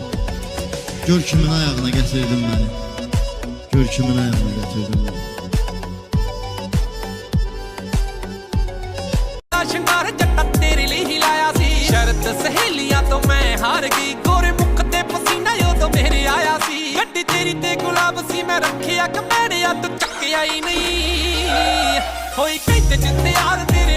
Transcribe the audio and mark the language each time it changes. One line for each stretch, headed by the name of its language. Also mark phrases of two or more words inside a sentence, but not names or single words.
Azerbaijani: Gör kimin ayağına gətirdin məni. Gör kimin ayağına gətirdin məni.
Punjabi: ਸ਼ਿੰਗਾਰ ਜੱਟਾ ਤੇਰੇ ਲਈ ਹੀ ਲਾਇਆ ਸੀ ਸ਼ਰਤ ਸਹੇਲੀਆਂ ਤੋਂ ਮੈਂ ਹਾਰ ਗਈ ਗੋਰੇ ਮੁੱਖ ਤੇ ਪਸੀਨਾ ਉਦੋਂ ਮੇਰੇ ਆਇਆ ਸੀ ਗੱਡੀ ਤੇਰੀ ਤੇ ਗੁਲਾਬ ਸੀ ਮੈਂ ਰੱਖਿਆ ਕਮੇੜਿਆ ਤੂੰ ਚੱਕਿਆ ਹੀ ਨਹੀਂ ਹੋਈ ਕਹਿੰਦੇ ਜਿੱਤੇ ਯਾਰ